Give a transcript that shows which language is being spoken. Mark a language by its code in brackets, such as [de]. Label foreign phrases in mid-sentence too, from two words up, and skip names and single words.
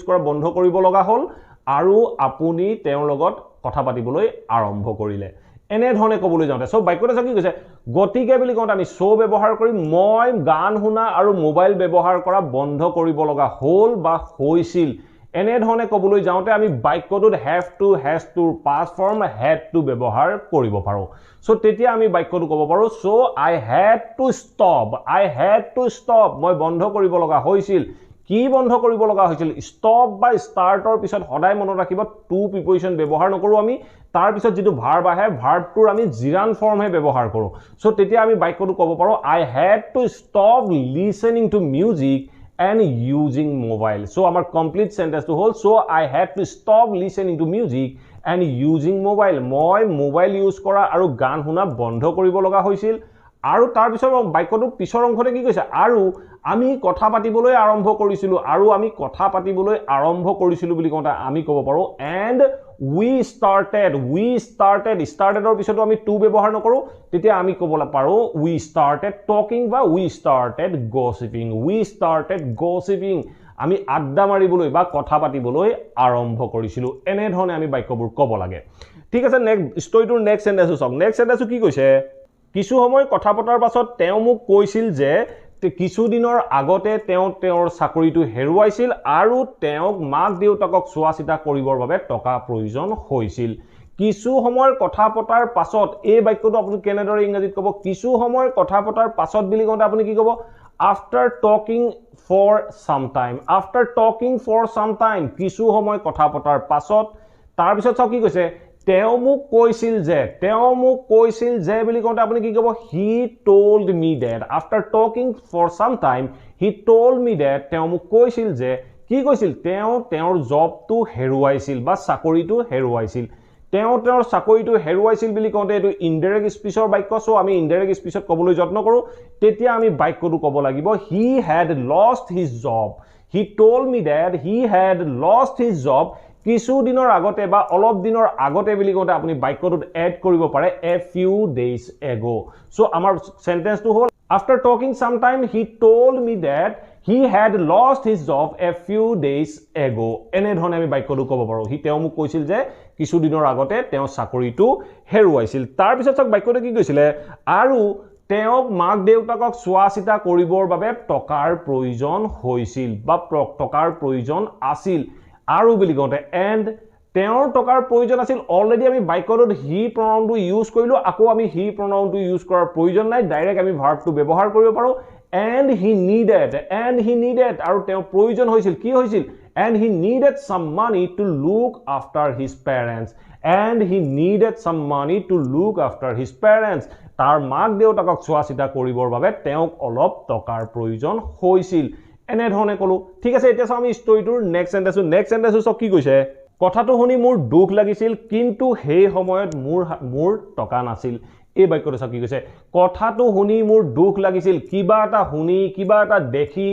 [as] কৰা বন্ধ কৰিব লগা হ'ল আৰু আপুনি তেওঁৰ লগত কথা পাতিবলৈ আৰম্ভ কৰিলে এনে ধৰণে ক'বলৈ যাওঁতে সব বাক্যটো কি কৈছে গতিকে বুলি কওঁতে আমি সো ব্যৱহাৰ কৰি মই গান শুনা আৰু মোবাইল ব্যৱহাৰ কৰা বন্ধ কৰিব লগা হ'ল বা হৈছিল এনে ধৰণে ক'বলৈ যাওঁতে আমি বাক্যটোত [en] have to has to past form had to [as] ব্যৱহাৰ কৰিব পাৰো সো তেতিয়া আমি বাক্যটো ক'ব পাৰো [en] so I had to stop [as] মই বন্ধ কৰিব লগা হৈছিল কি বন্ধ কৰিব লগা হৈছিল stop বা startৰ পিছত সদায় মনত ৰাখিব to প্ৰিপজিশন ব্যৱহাৰ নকৰো আমি তাৰ পিছত যেটো ভাৰ্ব আহে ভাৰ্বটোৰ আমি [en] gerund form [as] হে ব্যৱহাৰ কৰো সো তেতিয়া আমি বাক্যটো ক'ব পাৰো [en] I had to stop listening to music and using mobile so our complete sentence to hold so I had to stop listening to music and using mobile [as] মই মোবাইল ইউজ কৰা আৰু গান শুনা বন্ধ কৰিব লগা হৈছিল আৰু তাৰ পিছৰ বাক্যটো পিছৰ অংশতে কি কৈছে আৰু আমি কথা পাতিবলৈ আৰম্ভ কৰিছিলো আৰু আমি কথা পাতিবলৈ আৰম্ভ কৰিছিলো বুলি কওঁতে আমি ক'ব পাৰো [en] and we started [as] ৰ পিছতো আমি to ব্যৱহাৰ নকৰো তেতিয়া আমি ক'ব পাৰো [en] we started talking [as] বা [en] we started gossiping [as] আমি আড্ডা মাৰিবলৈ বা কথা পাতিবলৈ আৰম্ভ কৰিছিলো এনে ধৰণে আমি বাক্যবোৰ ক'ব লাগে ঠিক আছে [en] next storyটোৰ next sentenceটো [as] চাওক [en] next sentenceটো [as] কি কৈছে কিছু সময় কথা পতাৰ পাছত তেওঁ মোক কৈছিল যে কিছু দিনৰ আগতে তেওঁৰ চাকৰিটো হেৰুৱাইছিল আৰু তেওঁক মাক দেউতাকক চোৱা চিতা কৰিবৰ বাবে টকা প্ৰয়োজন হৈছিল কিছু সময়ৰ কথা পতাৰ পাছত এই বাক্যটো আপুনি কেনেদৰে ইংৰাজীত ক'ব কিছু সময়ৰ কথা পতাৰ পাছত বুলি কওঁতে আপুনি কি ক'ব [en] after talking for some time [as] কিছু সময় কথা পতাৰ পাছত তাৰ পিছত চাওক কি কৈছে তেওঁ মোক কৈছিল যে বুলি কওঁতে আপুনি কি ক'ব [en] he told me that after talking for some time he told me that [as] তেওঁ মোক কৈছিল যে কি কৈছিল তেওঁৰ জবটো হেৰুৱাইছিল বা চাকৰিটো হেৰুৱাইছিল তেওঁৰ চাকৰিটো হেৰুৱাইছিল বুলি কওঁতে এটো [en] indirect speechৰ [as] বাক্য সো আমি [en] indirect speechত [as] ক'বলৈ যত্ন কৰো তেতিয়া আমি বাক্যটো ক'ব লাগিব [en] he had lost his job he told me that he had lost his job [as] কিছু দিনৰ আগতে বা অলপ দিনৰ আগতে বুলি কওঁতে আপুনি বাক্যটোত এড কৰিব পাৰে [en] a few days ago [as] সো আমাৰ সেন্টেন্সটো হ'ল [en] after talking some time he told me that he had lost his job a few days ago [as] এনে ধৰণে আমি বাক্যটো ক'ব পাৰো তেওঁ মোক কৈছিল যে কিছু দিনৰ আগতে তেওঁ চাকৰিটো হেৰুৱাইছিল তাৰ পিছত চাওক বাক্যটো কি কৈছিলে আৰু তেওঁক মাক দেউতাকক চোৱা চিতা কৰিবৰ বাবে টকাৰ প্ৰয়োজন হৈছিল বা টকাৰ প্ৰয়োজন আছিল আৰু বুলি কওঁতে and তেওঁৰ টকাৰ প্ৰয়োজন আছিল অলৰেডি আমি বাক্যটোত [en] he pronounটো [as] ইউজ কৰিলো আকৌ আমি [en] he pronounটো [as] ইউজ কৰাৰ প্ৰয়োজন নাই ডাইৰেক্ট আমি ভাৰ্বটো ব্যৱহাৰ কৰিব পাৰো [en] and he needed [as] আৰু তেওঁৰ প্ৰয়োজন হৈছিল কি হৈছিল [en] and he needed some money to look after his parents [as] তাৰ মাক দেউতাকক চোৱা চিতা কৰিবৰ বাবে তেওঁক অলপ টকাৰ প্ৰয়োজন হৈছিল এনে ধৰণে কলো ঠিক আছে এতিয়া আমি ষ্টৰীটোৰ [en] next sentenceটো [as] সব কি কৈছে কথাটো শুনি মোৰ দুখ লাগিছিল কিন্তু সেই সময়ত মোৰ টকা নাছিল এই বাক্যটো সব কি কৈছে কথাটো শুনি মোৰ দুখ লাগিছিল কিবা এটা শুনি কিবা এটা দেখি